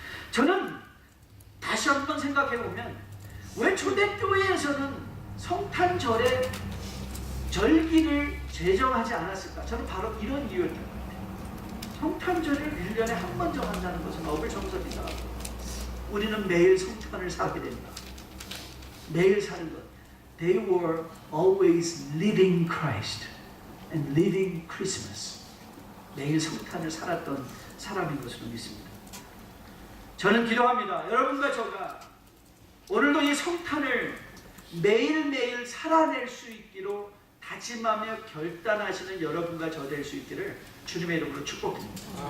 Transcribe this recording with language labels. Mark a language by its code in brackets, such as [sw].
[ko] 저는 다시 한번 생각해 보면, 왜 초대교회에서는 성탄절에 절기를 제정하지 않았을까? 저는 바로 이런 이유였던 것 같아요. 성탄절을 1년에 한 번 정한다는 것은 어불성설이다. 우리는 매일 성탄을 살게 됩니다. 매일 사는 것. [en] They were always living Christ and living Christmas. [ko] 매일 성탄을 살았던 사람인 것으로 믿습니다. 저는 기도합니다. 여러분과 저가 오늘도 이 성탄을 매일매일 살아낼 수 있기로 다짐하며 결단하시는 여러분과 저 될 수 있기를 주님의 이름으로 축복드립니다.